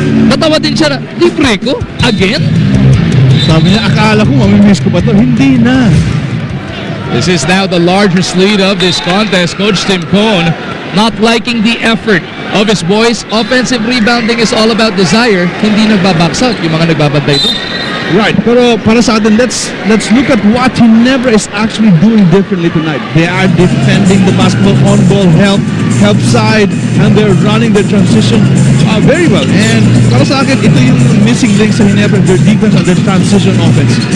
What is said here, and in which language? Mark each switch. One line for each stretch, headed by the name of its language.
Filipino: Natawa din siya na, libre ko? Again? Sabi niya, akala ko mamimiss ko pa to. Hindi na.
English: This is now the largest lead of this contest. Coach Tim Cohn not liking the effort of his boys. Offensive rebounding is all about desire.
Filipino: Hindi nagbabox out yung mga nagbabantay doon.
English: Right,
Filipino: pero para sa atin,
English: let's look at what Ginebra is actually doing differently tonight. They are defending the basketball on ball, help side, and they're running their transition very well. And
Filipino: para sa akin, ito yung
English: missing link sa Ginebra, their defense and their transition offense.